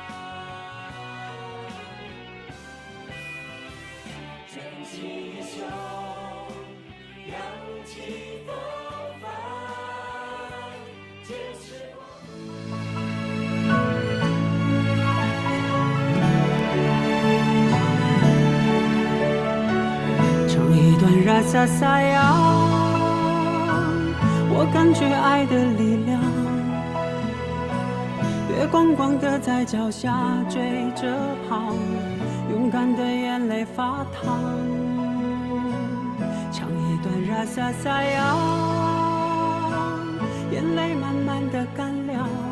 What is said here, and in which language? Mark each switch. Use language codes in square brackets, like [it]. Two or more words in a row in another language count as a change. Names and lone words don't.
[zh] 卷起袖，扬起风帆，坚持梦 [ms] rasa sayang， [zh] 我感觉爱的力量。月光光的在脚下追着跑，勇敢的眼泪发烫。唱一段 [ms] rasa sayang， [zh] 眼泪慢慢的干了。